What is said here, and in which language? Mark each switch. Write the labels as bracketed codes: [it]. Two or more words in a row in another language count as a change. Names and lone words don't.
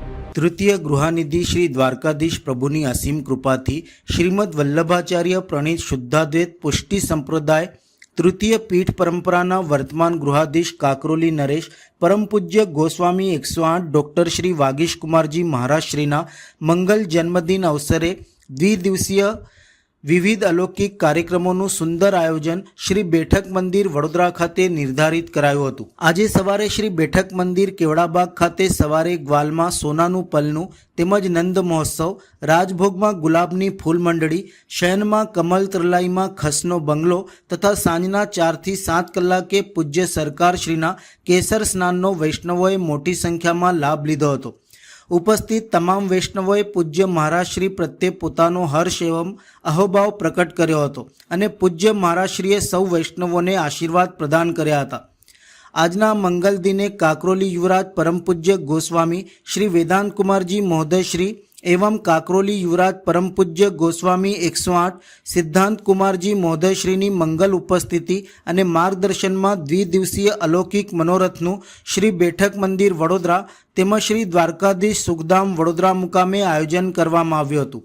[gu] તૃતીય ગૃહાનિધિ શ્રી દ્વારકાધીશ પ્રભુની અસીમ કૃપાથી શ્રીમદ વલ્લભાચાર્ય પ્રણીત શુદ્ધાદ્વૈત પુષ્ટિ સંપ્રદાય તૃતીય પીઠ પરંપરાના વર્તમાન ગૃહાધીશ કાંકરોલી નરેશ પરમ પૂજ્ય ગોસ્વામી 108 ડૉક્ટર શ્રી વાગીશ કુમારજી મહારાજ શ્રીના મંગલ જન્મદિન અવસરે દ્વિદિવસીય વિવિધ અલૌકિક કાર્યક્રમો સુંદર આયોજન શ્રી બેઠક મંદિર વડોદરા ખાતે નિર્ધારિત કરાયું હતું। આજે સવારે શ્રી બેઠક મંદિર કેવડાબાગ ખાતે સવારે ગ્વાલમાં સોનાનું પલનું તેમજ નંદ મહોત્સવ, રાજભોગમાં ગુલાબની ફૂલ મંડળી, શયનમાં કમલ ત્રલાઈમાં ખસનો બંગલો તથા સાંજના 4 થી 7 કલાકે પૂજ્ય સરકારશ્રીના કેસર સ્નાનનો વૈષ્ણવોએ મોટી સંખ્યામાં લાભ લીધો હતો। ઉપસ્થિત તમામ વૈષ્ણવોએ પૂજ્ય મહારાજશ્રી પ્રત્યે પોતાનો હર્ષ એવં અહોભાવ પ્રકટ કર્યો હતો અને પૂજ્ય મહારાજશ્રીએ સૌ વૈષ્ણવોને આશીર્વાદ પ્રદાન કર્યા હતા। આજના મંગલ દિને કાંકરોલી યુવરાજ પરમ પૂજ્ય ગોસ્વામી શ્રી વેદાંત કુમારજી મહોદય શ્રી એવં કાંકરોલી યુવરાજ પરમ પૂજ્ય ગોસ્વામી 108 સિદ્ધાંત કુમારજી મહોદય શ્રીની મંગલ ઉપસ્થિતિ અને માર્ગદર્શન માં દ્વિદિવસીય અલૌકિક મનોરથનુ શ્રી બેઠક મંદિર વડોદરા તેમજ શ્રી દ્વારકાધીશ સુખધામ વડોદરા મુકામે આયોજન કરવામાં આવ્યું હતું।